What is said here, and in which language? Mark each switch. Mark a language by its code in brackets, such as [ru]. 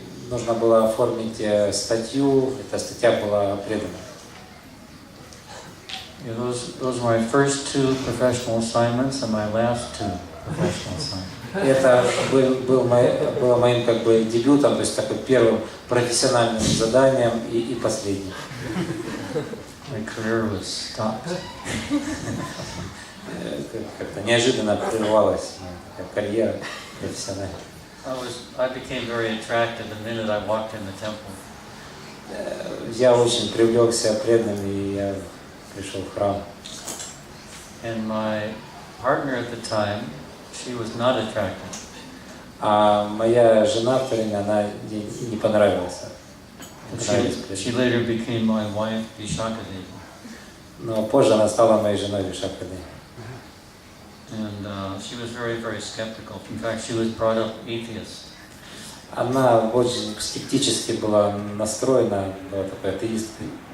[ru] Нужно было оформить статью, эта статья была предана. [en] Yeah, those were my first two professional assignments and my last two professional assignments. [ru] Это было моим как бы дебютом, то есть такой первым профессиональным заданием и последним. [en] My career was stopped. [ru] Как-то неожиданно прервалась моя карьера профессиональная. [en] I became very attracted the minute I walked in the temple. [ru] Я очень привлекся преданными, и я пришел в храм. [en] And my partner at the time, she was not attracted. [ru] А моя жена в то время, она не понравилась. [en] She later became my wife, Vishakadevi. [ru] Но позже она стала моей женой Вишакадеви. [en] And she was very, very skeptical. In fact, she was brought up atheist. [ru] Она очень скептически была настроена, была такой атеисткой.